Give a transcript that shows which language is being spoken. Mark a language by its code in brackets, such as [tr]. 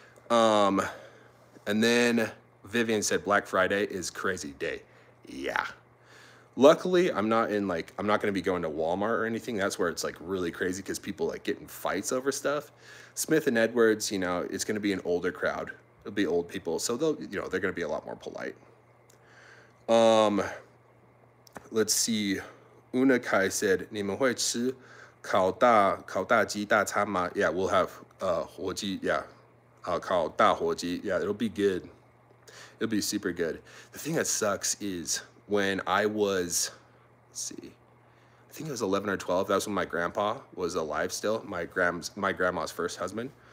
[en] And then Vivian said Black Friday is crazy day. Yeah. Luckily, I'm not gonna be going to Walmart or anything. That's where it's like really crazy because people like get in fights over stuff. Smith & Edwards, you know, it's gonna be an older crowd. It'll be old people, so they're gonna be a lot more polite. Let's see. Una Kai said, [zh] 你们会吃烤大鸡大餐吗? [en] Yeah, we'll have 火鸡, yeah. [zh] 烤大火鸡, [en] yeah, it'll be good. It'll be super good. The thing that sucks is when I was, let's see, I think it was 11 or 12. That was when my grandpa was alive still. My grandma's first husband.